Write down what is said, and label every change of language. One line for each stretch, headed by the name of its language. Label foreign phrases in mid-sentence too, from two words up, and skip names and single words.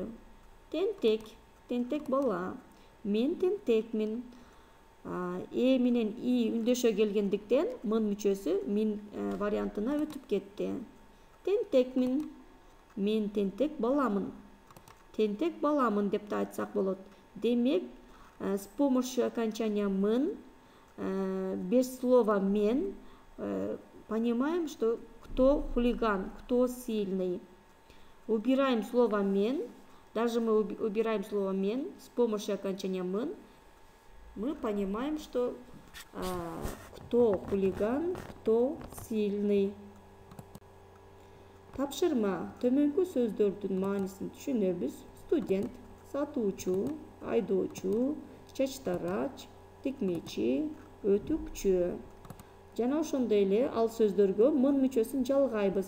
Kyrgyz: Тентек. Тентек бала. Мен тентекмин. Менен и үндөшө келгендиктен мын мүчөсү мин вариантына өтүп кетти. Тентекмин. Мен тентек баламын. Тентек баламын деп да айтсак болот. Демек,
Russian: с помощью окончания мын, без слова мен, понимаем, что кто хулиган, кто сильный. Убираем слово мен, даже мы убираем слово мен, с помощью окончания мын, мы понимаем, что кто хулиган, кто сильный.
Kyrgyz: Тапшырма. Төмөнкү сөздөрдүн маанисин түшүнөбүз. Студент, сатуучу, айдоочу, чачтарач, тикмечи, өтүкчү. Жана ошондой эле ал сөздөргө мын мүчөсүн жалгайбыз.